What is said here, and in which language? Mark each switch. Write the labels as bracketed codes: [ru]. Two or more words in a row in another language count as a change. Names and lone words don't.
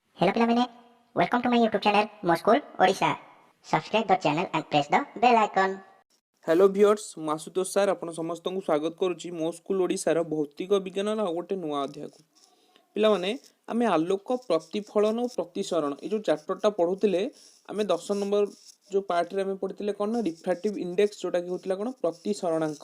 [en] Hello ପିଲାମାନେ, welcome to my YouTube channel ମୋ ସ୍କୁଲ ଓଡ଼ିଶା। Subscribe the channel and press the bell icon। hello viewers [or] ମୁଁ ଆଶୁତୋଷ ସାର୍ ଆପଣ ସମସ୍ତଙ୍କୁ ସ୍ୱାଗତ କରୁଛି ମୋ ସ୍କୁଲ ଓଡ଼ିଶାର ଭୌତିକ ବିଜ୍ଞାନର ଆଉ ଗୋଟେ ନୂଆ ଅଧ୍ୟାୟକୁ। ପିଲାମାନେ ଆମେ ଆଲୋକ ପ୍ରତିଫଳନ ଓ ପ୍ରତିସରଣ ଏ ଯେଉଁ ଚାପ୍ଟରଟା ପଢ଼ୁଥିଲେ ଆମେ 10 ନମ୍ବର ଯେଉଁ ପାର୍ଟରେ ଆମେ ପଢ଼ିଥିଲେ କ'ଣ ନା [en] refractive index [or] ଯେଉଁଟାକି ହେଉଥିଲା କ'ଣ ପ୍ରତିସରଣାଙ୍କ।